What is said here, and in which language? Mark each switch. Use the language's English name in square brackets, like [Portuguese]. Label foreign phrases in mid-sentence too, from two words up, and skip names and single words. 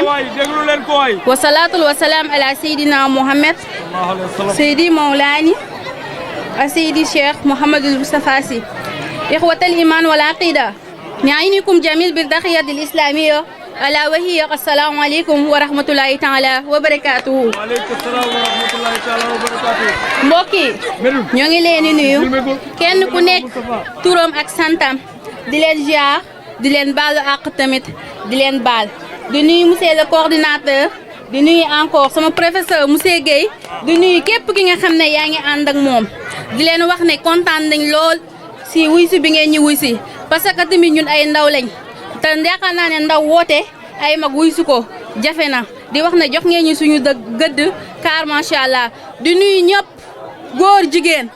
[Arabic] والصلاة والسلام على سيدنا محمد سيدي مولانا سيدي الشيخ محمد المصطفى سي إخوة الإيمان والعقيدة نعينكم جميل بالتحية الإسلامية ألا وهي السلام عليكم ورحمة الله تعالى وبركاته. وعليكم السلام ورحمة الله تعالى وبركاته. [Wolof] mbokki ñoo ngi leen di nuyu kenn ku nekk turam ak santam di leen ziar di leen baalu àq tamit di leen baal di nuyu [French] monsieur le coordinateur [Wolof] di nuyu encore sama [French] professeur monsieur [Wolof] Guèye di nuyu képp ki nga xam ne yaa ngi ànd ak moom di leen wax ne kontaan nañ lool si wuy si bi ngeen ñu wuy si [French] parce que [Wolof] tamit ñun ay ndaw lañ te yaakaar naa ne ndaw woote ay mag wuy si ko jafe na di wax ne jox ngeen ñu suñu gëdd car [Arabic] ما شاء الله [Wolof] di nuyu ñëpp góor jigéen